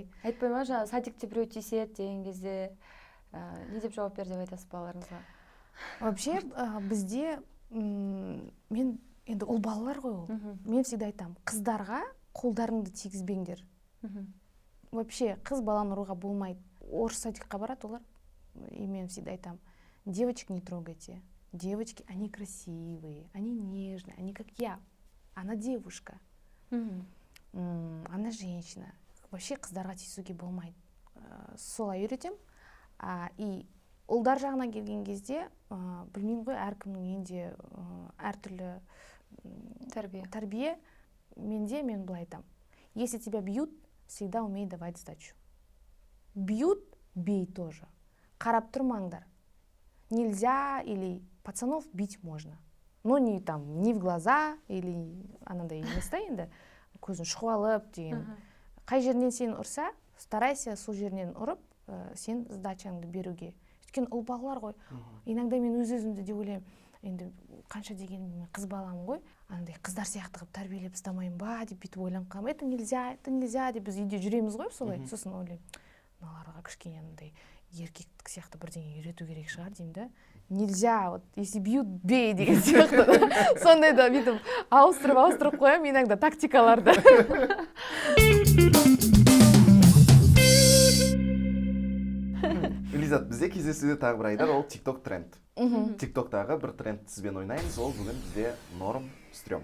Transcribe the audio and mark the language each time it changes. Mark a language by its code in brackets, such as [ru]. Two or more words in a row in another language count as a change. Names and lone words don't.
[kk] Айтпай ма, жаңа садикте біреу тиіседі деген кезде не деп жауап бер деп айтасыз балаларыңызға? Вообще бізде мен енді ол балалар ғой ол. Мен всегда айтам, қыздарға қолдарыңды тигізбеңдер. Вообще қыз баланы ұруға болмайды. Орыс садикқа барады олар. И мен всегда айтам, [ru] девочек не трогайте. Девочки, они красивые, они нежные, они как я. Она девушка. Она женщина. [kk] Вообще қыздарға тиісуге болмайды. Солай үйретем. И ұлдар жағына келген кезде, білмеймін ғой, әркімнің енді әртүрлі тәрбие. Мен былай айтам. [ru] Если тебя бьют, всегда умей давать сдачу. Бьют, бей тоже. [kk] Қарап тұрмаңдар. [ru] Нельзя, или пацанов бить можно. Но не в глаза, или [kk] анандай емес та енді, көзін шұқып алып деген. Қай жерінен сен ұрса, старайся сол жерінен ұрып, сен сдачаңды беруге. Өйткені ұл балалар ғой. Иногда мен өз-өзімді де ойлаймын, енді қанша дегенмен қыз баламын ғой, андай қыздар сияқты қылып тәрбиелеп ұстамайын ба деп бүйтіп ойланып қалам. [ru] Это нельзя [kk] деп біз үйде жүреміз ғой солай. Сосын ойлаймын, мыналарға кішкене андай еркектік сияқты бірдеңе үйрету керек шығар деймін да. [ru] Нельзя, вот если бьют, [kk] бей деген сияқты. Сондай да бүйтіп ауыстырып қоямын иногда тактикаларды. Лизат, бізде кездесуде тағы бір айдар, ол TikTok тренд. TikToktағы бір тренд сізбен ойнаймыз, ол бүгін бізде [ru] норм, стрём.